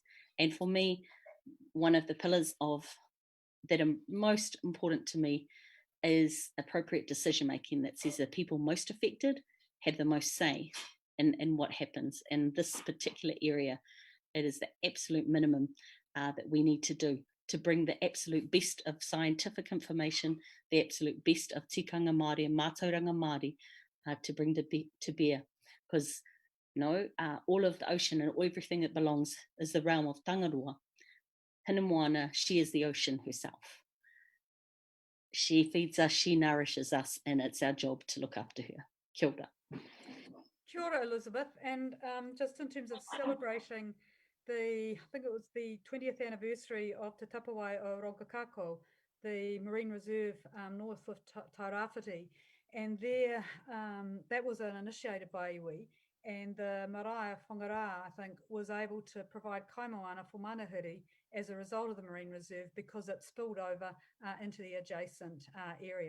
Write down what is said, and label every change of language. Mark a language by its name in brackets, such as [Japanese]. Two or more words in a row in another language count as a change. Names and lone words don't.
[English] And for me, one of the pillars that are most important to me is appropriate decision making that says the people most affected have the most say in what happens. In this particular area, it is the absolute minimum that we need to do to bring the absolute best of scientific information, the absolute best of [Māori] tikanga Māori [English] and [Māori] mātauranga Māori [English] to bring to bear. Because all of the ocean and everything that belongs is the realm of Tangaroa. [Māori] Hina moana, [English] she is the ocean herself. She feeds us, she nourishes us, and it's our job to look after her. [Māori] Kia ora. Kia ora, Elizabeth. [English] And just in terms of celebrating I think it was the 20th anniversary of Te Tapawai o Rongakako, the Marine Reserve north of Tairāwhiti, and there that was initiated by iwi, and the Marae Whangarā, I think, was able to provide kaimoana for Manahiri as a result of the Marine Reserve because it spilled over into the adjacent area.